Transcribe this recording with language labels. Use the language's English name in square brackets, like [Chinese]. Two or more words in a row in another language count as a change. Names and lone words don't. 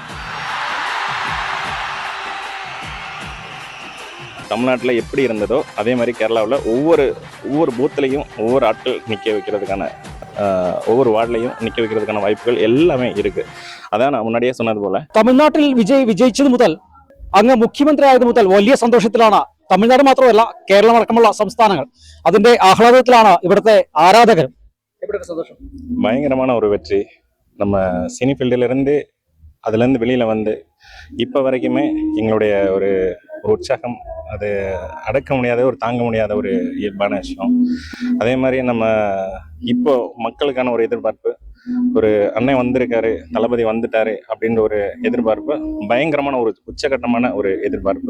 [Tamil] தமிழ்நாட்டில் எப்படி இருந்ததோ அதே மாதிரி கேரளாவில் ஒவ்வொரு பூத்துலையும் ஒவ்வொரு ஆட்கள் நிற்க வைக்கிறதுக்கான ஒவ்வொரு வார்டிலையும் நிற்க வைக்கிறதுக்கான வாய்ப்புகள் எல்லாமே இருக்கு. அதான் நான் முன்னாடியே சொன்னது போல [Malayalam] തമിഴ്നാട്ടിൽ വിജയിച്ചത് മുതൽ അങ്ങ് മുഖ്യമന്ത്രി ആയത് മുതൽ വലിയ സന്തോഷത്തിലാണ് തമിഴ്നാട് മാത്രമല്ല കേരളം അടക്കമുള്ള സംസ്ഥാനങ്ങൾ. അതിന്റെ ആഹ്ലാദത്തിലാണ് ഇവിടുത്തെ ആരാധകരും. സന്തോഷം [Tamil] பயங்கரமான ஒரு வெற்றி. நம்ம சினி ஃபீல்டிலிருந்து அதுலேருந்து வெளியில் வந்து இப்போ வரைக்குமே எங்களுடைய ஒரு உற்சாகம் அது அடக்க முடியாத ஒரு தாங்க முடியாத ஒரு இயல்பான விஷயம். அதே மாதிரி நம்ம இப்போ மக்களுக்கான ஒரு எதிர்பார்ப்பு, ஒரு அண்ணன் வந்திருக்காரு, தளபதி வந்துட்டாரு அப்படின்ற ஒரு எதிர்பார்ப்பு, பயங்கரமான ஒரு உச்சகட்டமான ஒரு எதிர்பார்ப்பு.